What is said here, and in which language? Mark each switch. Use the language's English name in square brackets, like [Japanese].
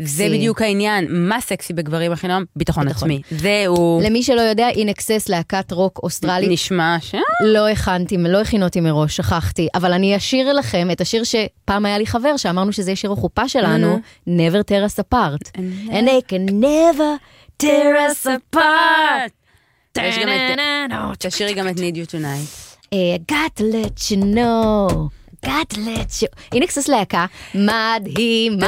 [Hebrew] זה בדיוק העניין. מה סקסי בגברים הכי נועם? ביטחון עצמי. זהו. למי שלא יודע, In Excess, להקת רוק אוסטרלית. נשמע ש... לא הכנתי, לא הכינותי מראש, שכחתי. אבל אני אשיר לכם את השיר שפעם היה לי חבר, שאמרנו שזה שיר החופה שלנו, Never Tear Us Apart. [English] And they can never tear us apart. [Hebrew] יש גם את... תשאירי גם את Need You Tonight. [English] Got to let you know, got to let you... [Hebrew] In Excess להקה, מדהימה.